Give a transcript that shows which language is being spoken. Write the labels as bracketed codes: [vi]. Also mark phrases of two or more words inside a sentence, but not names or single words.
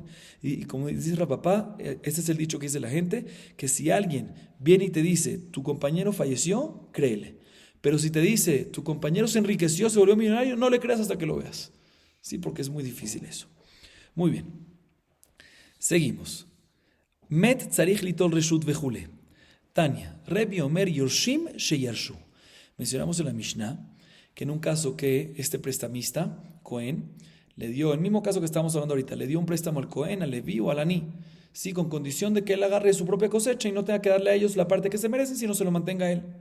[es] Y como dice Rapapá, ese es el dicho que dice la gente, que si alguien viene y te dice, tu compañero falleció, créele. Pero si te dice, tu compañero se enriqueció, se volvió millonario, no le creas hasta que lo veas, ¿sí? Porque es muy difícil eso. Muy bien. Seguimos. [he] מת צריך ליטול רשות וכולי. תניא, רבי אומר יורשים שירשו. [es] Mencionamos en la Mishnah que en un caso que este prestamista, Cohen, le dio, el mismo caso que estamos hablando ahorita, le dio un préstamo al Cohen, al Leví o al Aní, sí, con condición de que él agarre su propia cosecha y no tenga que darle a ellos la parte que se merecen, sino se lo mantenga a él.